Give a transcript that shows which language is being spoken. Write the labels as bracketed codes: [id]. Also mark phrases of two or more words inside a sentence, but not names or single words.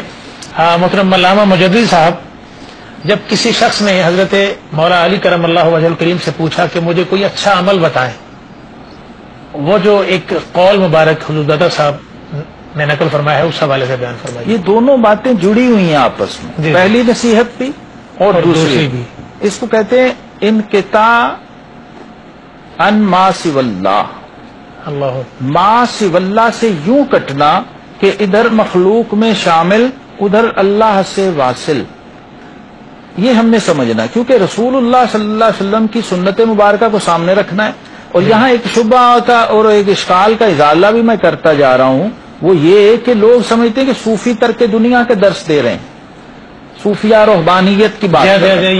[ur] محترم علامہ مجدد صاحب, جب کسی شخص نے حضرت مولا علی [ar] کرم اللہ وجہ الکریم [ur] سے پوچھا کہ مجھے کوئی اچھا عمل بتائیں, وہ جو ایک قول مبارک حضور دادا صاحب نے نقل فرمایا ہے اس حوالے سے بیان فرمائیے. یہ دونوں باتیں جڑی ہوئی ہیں آپس میں. جی. پہلی نصیحت بھی اور دوسری بھی. اس کو کہتے ہیں [ar] انقطاع ان ما سوی اللہ. [ur] اللہ [ar] ما سوی اللہ [ur] سے یوں کٹنا کہ ادھر مخلوق میں شامل ادھر اللہ سے واصل. یہ ہم نے سمجھنا, کیونکہ رسول اللہ [ar] صلی اللہ علیہ وسلم [ur] کی سنت مبارکہ کو سامنے رکھنا ہے. اور یہاں ایک شبہ کا اور ایک اشکال کا ازالہ بھی میں کرتا جا رہا ہوں, وہ یہ کہ لوگ سمجھتے ہیں کہ صوفی ترک دنیا کے درس دے رہے ہیں, صوفیہ رہبانیت کی بات کر رہے ہیں.